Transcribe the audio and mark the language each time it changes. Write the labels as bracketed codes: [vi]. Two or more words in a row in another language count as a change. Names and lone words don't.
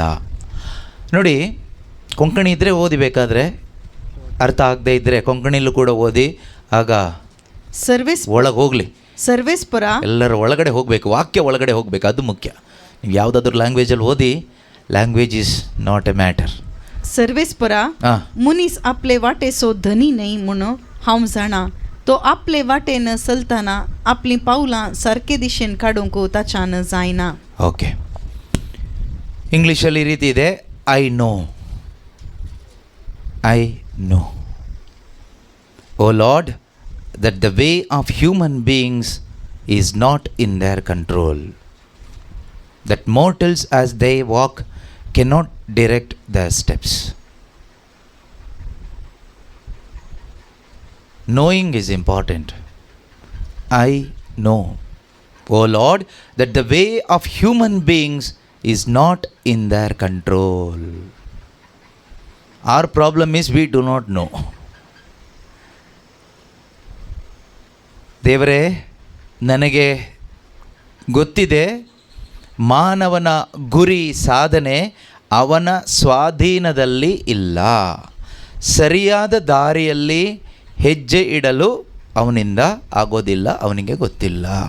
[kn] ನೋಡಿ, ಕೊಂಕಣಿ ಇದ್ದರೆ ಓದಿಬೇಕಾದ್ರೆ, ಅರ್ಥ ಆಗದೆ ಇದ್ದರೆ ಕೊಂಕಣಿಲೂ ಕೂಡ ಓದಿ, ಆಗ ಒಳಗೆ ಹೋಗಲಿ. ಸರ್ವೇಶ್ವರ ಎಲ್ಲರ ಒಳಗಡೆ ಹೋಗಬೇಕು, ವಾಕ್ಯ ಒಳಗಡೆ ಹೋಗಬೇಕು, ಅದು ಮುಖ್ಯ. ನೀವು ಯಾವುದಾದ್ರೂ ಲ್ಯಾಂಗ್ವೇಜಲ್ಲಿ ಓದಿ, [en] language is not a matter. [kok] सर्वेस्परा मुनीस आपले वाटे सो धनी नाही म्हणून हांव जाणा. तो आपले वाटेन चलताना आपली पावलां सारके दिशेन काडूंक ताच्यान जायना. [kn] ಓಕೆ, ಇಂಗ್ಲೀಷಲ್ಲಿ ಈ ರೀತಿ ಇದೆ, [en] I know. O Lord, that the way of human beings is not in their control, that mortals as they walk cannot direct their steps. Knowing is important. I know, O Lord, that the way of human beings is not in their control. Our problem is we do not know. [kn] ದೇವರೇ, ನನಗೆ ಗೊತ್ತಿದೆ ಮಾನವನ ಗುರಿ ಸಾಧನೆ ಅವನ ಸ್ವಾಧೀನದಲ್ಲಿ ಇಲ್ಲ. ಸರಿಯಾದ ದಾರಿಯಲ್ಲಿ ಹೆಜ್ಜೆ ಇಡಲು ಅವನಿಂದ ಆಗೋದಿಲ್ಲ, ಅವನಿಗೆ ಗೊತ್ತಿಲ್ಲ.